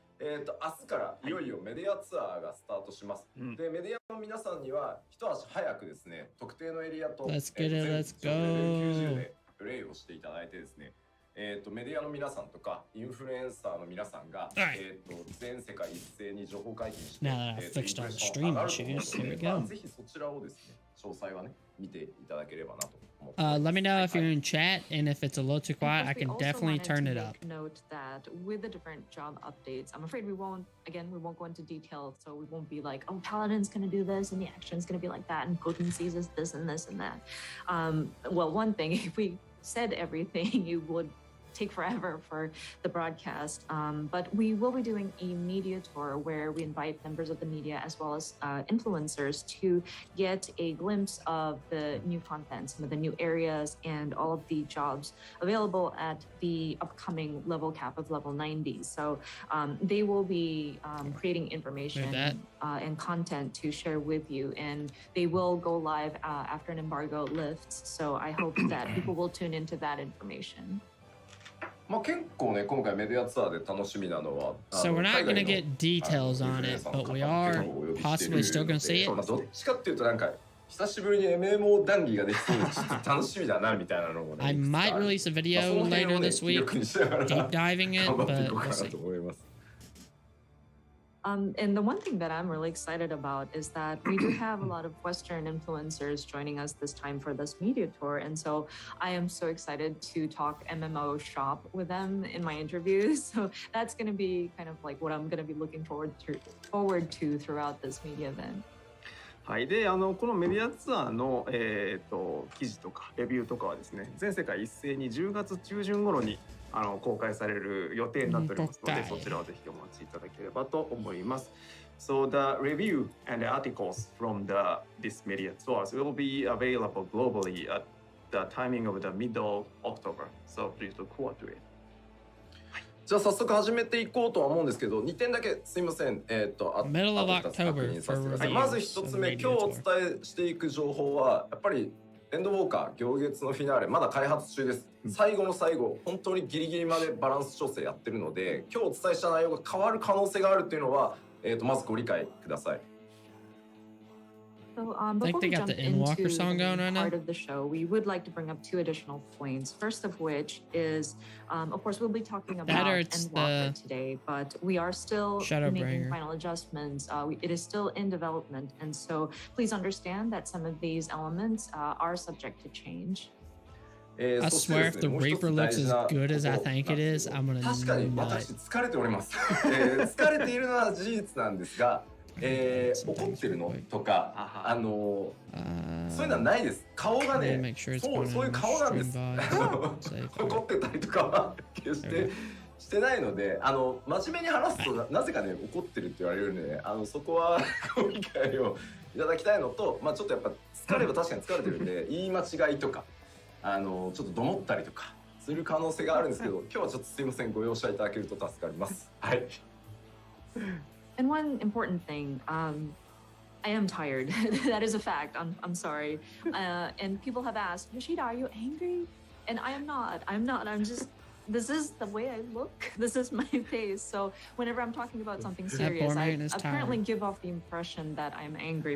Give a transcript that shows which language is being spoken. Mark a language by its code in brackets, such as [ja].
[ja] 明日からいよいよメディアツアーがスタートします。で、メディアの皆さんには一足早くですね、特定のエリアと [en] Let's get it, let's go. [ja] 90でプレイをしていただいてですね、メディアの皆さんとかインフルエンサーの皆さんが、全世界一斉に情報解禁して、 [en] Now that I fixed all the stream issues, here we go. [ja] ぜひそちらをですね、詳細はね、見ていただければなと。 [en] Let me know if you're in chat, and if it's a little too quiet, I can definitely turn it up. Note that with the different job updates, I'm afraid we won't go into detail, so we won't be like, oh, Paladin's going to do this, and the action's going to be like that, and potencies is this and this and that. Well, one thing, if we said everything, you would take forever for the broadcast, but we will be doing a media tour where we invite members of the media as well as influencers to get a glimpse of the new content, some of the new areas, and all of the jobs available at the upcoming level cap of level 90. So they will be creating information and content to share with you, and they will go live after an embargo lifts. So I hope that people will tune into that information. [ja] まあ結構ね今回メディアツアーで楽しみなのは [en] So we're not going to get details on it, but we are possibly still going to see it. [ja] どっちかっていうとなんか久しぶりに MMO 談義ができそうでちょっと楽しみだなみたいなのもね [en] I might release a video later this week deep diving it, but we'll see. And the one thing that I'm really excited about is that we do have a lot of Western influencers joining us this time for this media tour. And so I am so excited to talk MMO shop with them in my interviews. So that's going to be kind of like what I'm going to be looking forward to throughout this media event. [ja] はい、でこのメディアツアーの、記事とかレビューとかはですね全世界一斉に10月中旬頃に公開される予定になっておりますのでそちらをぜひお待ちいただければと思います。 [en] So the review and the articles from this media tours will be available globally at the timing of the middle October. So please look forward to it. [ja] じゃあ早速始めていこうとは思うんですけど2点だけすいません [en] Middle of October for reviews [ja] まず一つ目今日お伝えしていく情報はやっぱりエンドウォーカー行月のフィナーレまだ開発中です、最後の最後本当にギリギリまでバランス調整やってるので今日お伝えした内容が変わる可能性があるっていうのは、まずご理解ください。 [en] So before we jump into the part of the show, we would like to bring up two additional points. First of which is, of course, we'll be talking about Endwalker today, but we are still making final adjustments. It is still in development, and so please understand that some of these elements are subject to change. I swear if the Reaper looks as good as I think it is, I'm gonna [ja] 確かに私疲れております。疲れているのは事実なんですが。怒ってるのとかそういうのはないです。顔がねそういう顔なんです。怒ってたりとかは決してないので真面目に話すとなぜかね怒ってるって言われるのでそこはご理解をいただきたいのとまあちょっとやっぱ疲れは確かに疲れてるんで言い間違いとかちょっとどもったりとかする可能性があるんですけど今日はちょっとすいませんご容赦いただけると助かります。はい。 [en] And one important thing, I am tired. That is a fact. I'm sorry. And people have asked, Yoshida, are you angry? And I am not. I'm just this is the way I look. This is my face. So whenever I'm talking about something serious, I apparently give off the impression that I'm angry.